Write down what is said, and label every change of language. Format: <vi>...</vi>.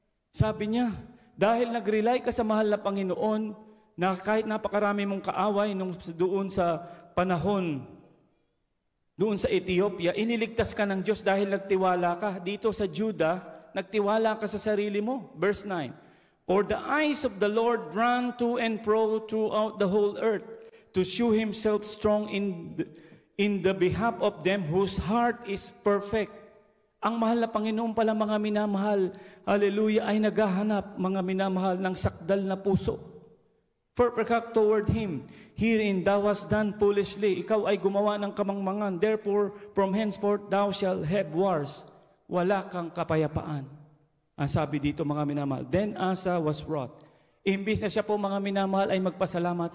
<tl>Sabi niya, dahil nag-rely ka sa mahal na Panginoon, na kahit napakarami mong kaaway doon sa panahon, doon sa Ethiopia, iniligtas ka ng Diyos dahil nagtiwala ka. Dito sa Judah, nagtiwala ka sa sarili mo.</tl> <en>Verse 9, for the eyes of the Lord run to and fro throughout the whole earth, to shew Himself strong in the behalf of them whose heart is perfect.</en> <tl>Ang mahal na Panginoon pala, mga minamahal, hallelujah, ay naghahanap, mga minamahal, ng sakdal na puso.</tl> <en>Perfect toward Him. Herein thou hast done foolishly.</en> <tl>Ikaw ay gumawa ng kamangmangan.</tl> <en>Therefore, from henceforth thou shalt have wars.</en> <tl>Wala kang kapayapaan. Ang sabi dito, mga minamahal.</tl> <en>Then Asa was wroth.</en> <tl>Imbis na siya po, mga minamahal, ay magpasalamat.</tl>